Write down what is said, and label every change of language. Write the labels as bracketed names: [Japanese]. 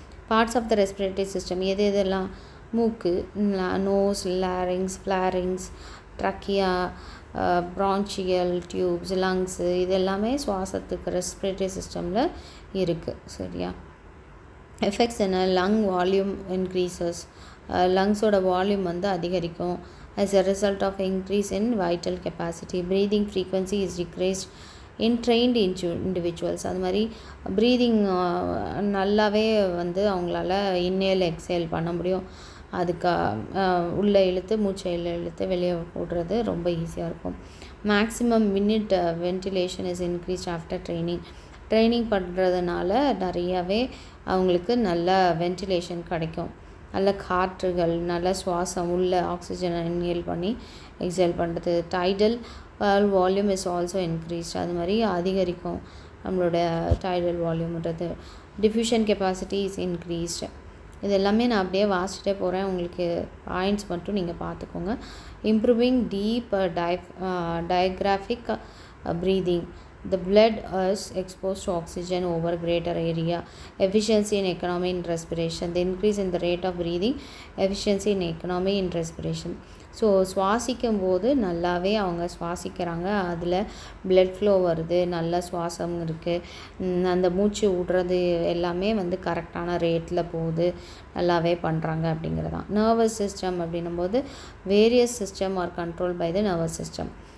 [Tamil] Parts of the respiratory system எதெல்லாம்? மூக்கு, nose, larynx, ஃப்ளாரிங்ஸ், trachea, ப்ரான்ச்சியல் tubes, lungs, இது எல்லாமே சுவாசத்துக்கு ரெஸ்பிரேட்டரி சிஸ்டமில் இருக்குது. சரியா? எஃபெக்ட்ஸ் என்ன? [English] lung volume increases, [Tamil] லங்ஸோட வால்யூம் வந்து அதிகரிக்கும். [English] as a result of increase in vital capacity. Breathing frequency is decreased in trained individuals. [Tamil] அது மாதிரி ப்ரீதிங் நல்லாவே வந்து அவங்களால இன்ஹேல் எக்ஸேல் பண்ண முடியும். அதுக்கு உள்ளே இழுத்து மூச்சை இழுத்து வெளியே போடுறது ரொம்ப ஈஸியாக இருக்கும். [English] maximum minute ventilation is increased after training [Tamil] பண்ணுறதுனால நிறையாவே அவங்களுக்கு நல்ல வென்டிலேஷன் கிடைக்கும். நல்ல காற்றுகள், நல்ல சுவாசம், உள்ள ஆக்சிஜனை இன்ஹேல் பண்ணி எக்ஸேல் பண்ணுறது. [English] tidal volume is also increased, [Tamil] அது மாதிரி அதிகரிக்கும் நம்மளோட tidal வால்யூம்ன்றது. [English] Diffusion capacity is increased. [Tamil] இது எல்லாமே நான் அப்படியே வாசிச்சுட்டே போகிறேன், உங்களுக்கு பாயிண்ட்ஸ் மட்டும் நீங்கள் பார்த்துக்கோங்க. [English] Improving deep டயக்ராஃபிக் breathing. The blood is exposed to oxygen over greater area. Efficiency in economy in respiration. The increase in the rate of breathing. Efficiency in economy in respiration. [Tamil] So சுவாசிக்கும் போது நல்லாவே அவங்க சுவாசிக்கிறாங்க, அதில் blood flow வருது, நல்ல சுவாசம் இருக்குது, அந்த மூச்சு விடுறது எல்லாமே வந்து கரெக்டான ரேட்டில் போகுது, நல்லாவே பண்ணுறாங்க அப்படிங்கிறதான். [English] nervous system [Tamil] அப்படின்னும்போது [English] Various system are control by the nervous system.